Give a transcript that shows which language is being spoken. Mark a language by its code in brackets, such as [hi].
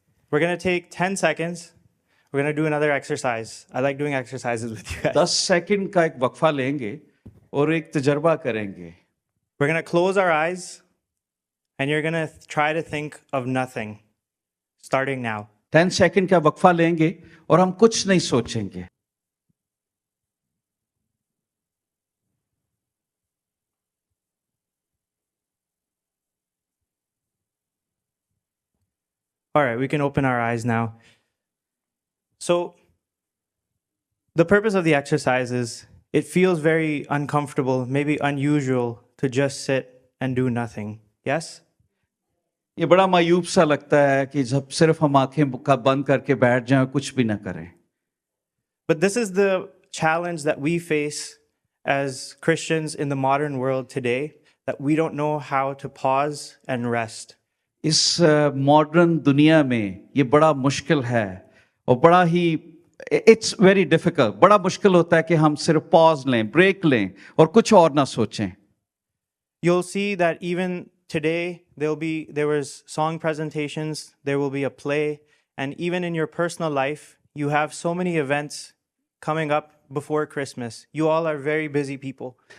[en] We're going to take 10 seconds. We're going to do another exercise. I like doing exercises with you guys. [hi] 10 second का एक वक्फा लेंगे और एक तजर्बा करेंगे. [en] We're going to close our eyes and you're going to try to think of nothing starting now. [hi] 10 second का वक्फा लेंगे और हम कुछ नहीं सोचेंगे. [en] All right, we can open our eyes now. So, the purpose of the exercise is it feels very uncomfortable, maybe unusual to just sit and do nothing. Yes? [hi] ये बड़ा मायूब सा लगता है कि जब सिर्फ हम आंखें बंद करके बैठ जाएं, कुछ भी ना करें. [en] But this is the challenge that we face as Christians in the modern world today, that we don't know how to pause and rest. [hi] इस मॉडर्न दुनिया में ये बड़ा मुश्किल है और बड़ा ही [en] It's very difficult. [hi] बड़ा मुश्किल होता है कि हम सिर्फ पॉज लें, ब्रेक लें और कुछ और ना सोचें. [en] You'll see that even today there was song presentations, there will be a play, and even in your personal life, you have so many events coming up before Christmas. You all are very busy people.